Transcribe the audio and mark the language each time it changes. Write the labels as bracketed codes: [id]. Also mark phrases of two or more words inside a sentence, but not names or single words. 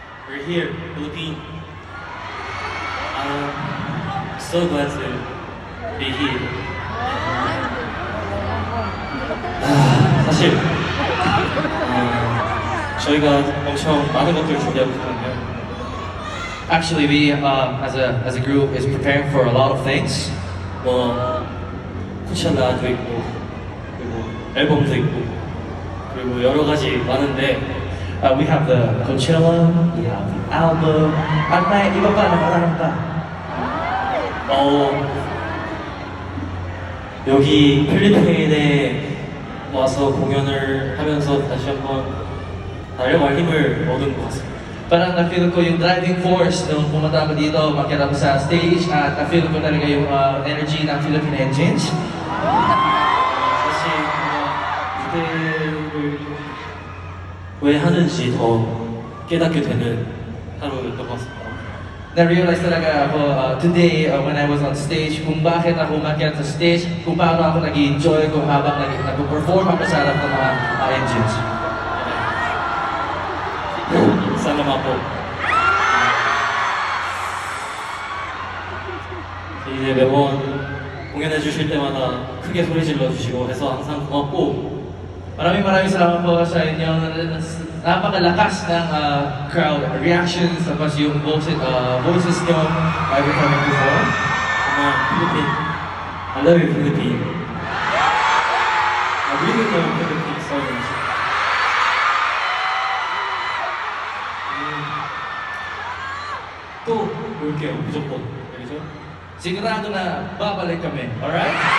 [en] we're here, Philippines. I'm so glad to be here. [ko] 사실 저희가 엄청 많은 것들을 준비하고 있거든요. [en] Actually, we as a group is preparing for a lot of things. [ko] 뭐 코첼라도 있고 그리고 앨범도 있고 그리고 여러 가지 많은데 [en] We have the Coachella, we have the album, [tl] at may iba pa, nakararap pa. [ko] 여기 필리핀에 와서 공연을 하면서 다시 한번 달려갈 힘을 얻은 것 같습니다. [tl] Parang na-feel ko yung [en] driving force [tl] nung pumunta ako dito, makita ko sa stage, at na-feel ko talaga yung energy ng Philippine Engines. [ko] 사실 무대를 왜 하는지 더 깨닫게 되는 하루였던 것 같습니다. [tl] Na-realize talaga ako today [en] when I was on stage [tl] kung bakit ako umakyat sa stage, kung paano ako nag-enjoy kung habang nag-perform ako sa harap ng mga engines. salamat po [ko] 이제 매번 공연해 주실 때마다 크게 소리 질러 주시고 해서 항상 고맙고 [tl] Maraming salamat po sa inyong napakalakas ng [en] crowd reactions [tl] tapos yung voices nyo [en] every time you perform. [ko] 정말 필리핀 [en] I love you [ko] 필리핀 [en] I really love you [ko] 필리핀 [en] so much [ko] 또 올게요 무조건 알겠죠? [tl] Sigurado na babalik kami, [en] alright?